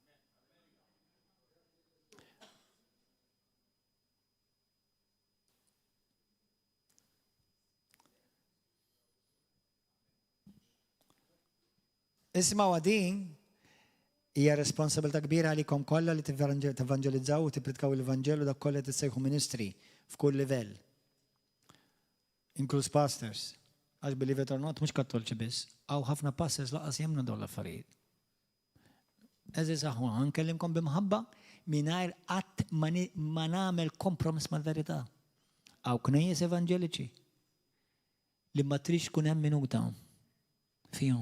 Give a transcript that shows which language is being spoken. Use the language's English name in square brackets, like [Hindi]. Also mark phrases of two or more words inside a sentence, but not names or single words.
[Maltese] Ismaw din hija responsabilità kbira għalikom kollha li tevanġelizzaw u tippritkaw l-Evanġelu dak kollha tissejħu ministri f'kull livell. Inkluż pastors. Għax [English] believe it or not [Maltese] mhux kattolċi biss, hawn ħafna pastors laqas jemmnu dawn l-affarijiet. Eżis aħwa, nkellimkom bimħabba mingħajr qatt ma nagħmel kompromiss mal-verità. Hawn knejjes evanġeliċi li ma trix tkun hemm minuta fihom.